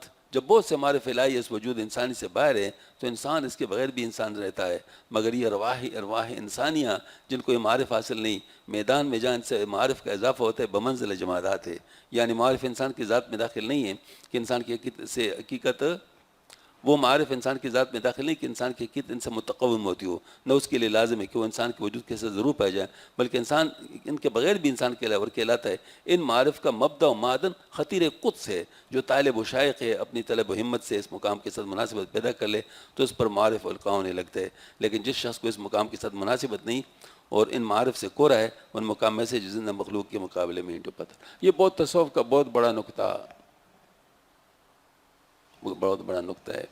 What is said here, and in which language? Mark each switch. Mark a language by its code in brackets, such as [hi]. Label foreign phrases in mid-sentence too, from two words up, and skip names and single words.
[ur] جب بہت سے معرف الہی اس وجود انسانی سے باہر ہے تو انسان اس کے بغیر بھی انسان رہتا ہے، مگر یہ ارواح انسانیہ جن کو یہ معرف حاصل نہیں، میدان میں جہاں ان سے معرف کا اضافہ ہوتا ہے بمنزل جمادات ہے، یعنی معرف انسان کی ذات میں داخل نہیں ہے کہ انسان کی حقیقت وہ معارف انسان کی ذات میں داخل نہیں کہ انسان کی حقیقت ان سے متقوم ہوتی ہو، نہ اس کے لیے لازم ہے کہ وہ انسان کے وجود کے ساتھ ضرور پائے جائیں، بلکہ انسان ان کے بغیر بھی انسان کہلاتا ہے۔ ان معارف کا مبدا و معدن خطیر قدس ہے، جو طالب و شائق ہے اپنی طلب و ہمت سے اس مقام کے ساتھ مناسبت پیدا کر لے تو اس پر معارف القاء ہونے لگتا ہے، لیکن جس شخص کو اس مقام کے ساتھ مناسبت نہیں اور ان معارف سے کورا ہے، ان مقام میں سے زندہ مخلوق کے مقابلے میں اینٹوں پتھر۔ یہ بہت تصوف کا بہت بڑا نقطہ ہے۔